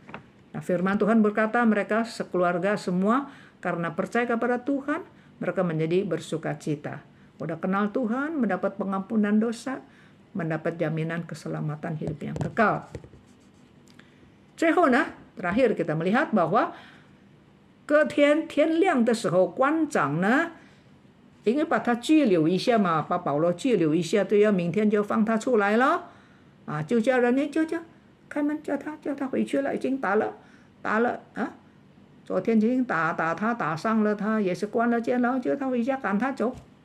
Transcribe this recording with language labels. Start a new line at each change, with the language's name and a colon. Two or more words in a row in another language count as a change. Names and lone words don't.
Indonesian: Nah, firman Tuhan berkata mereka sekeluarga semua karena percaya kepada Tuhan, mereka menjadi bersukacita. Udah kenal Tuhan, mendapat pengampunan dosa, mendapat jaminan keselamatan hidup yang kekal.
Chinese: 最后呢，
Indonesian: terakhir kita melihat bahwa
Chinese: 隔天天亮的时候，官长呢，因为把他拘留一下嘛，把保罗拘留一下，对呀，明天就放他出来了，啊，就叫人就开门叫他回去了，已经打了啊！昨天已经打他，打伤了他，也是关了监牢，叫他回家，赶他走。